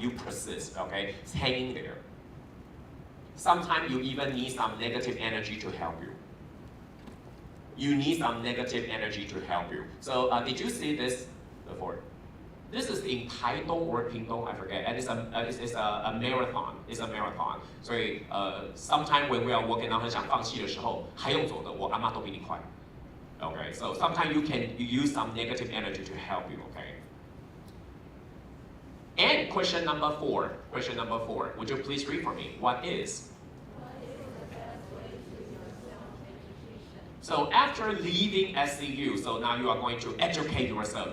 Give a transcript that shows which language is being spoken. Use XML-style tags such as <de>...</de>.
<en>You persist, okay? It's hanging there. Sometimes you even need some negative energy to help you. You need some negative energy to help you. So did you see this before? This is in Taitung or Pingtung, I forget, and it's a marathon. It's a marathon.</en> <zh>所以</zh> <en>sometimes when we are working on</en> <zh>很想放弃的时候，还用走的，我阿嬷都比你快。</zh> <en>Okay, so sometimes you use some negative energy to help you. Okay. And question number 4. Question number 4. Would you please read for me? What is? So after leaving SCU, so now you are going to educate yourself.</en>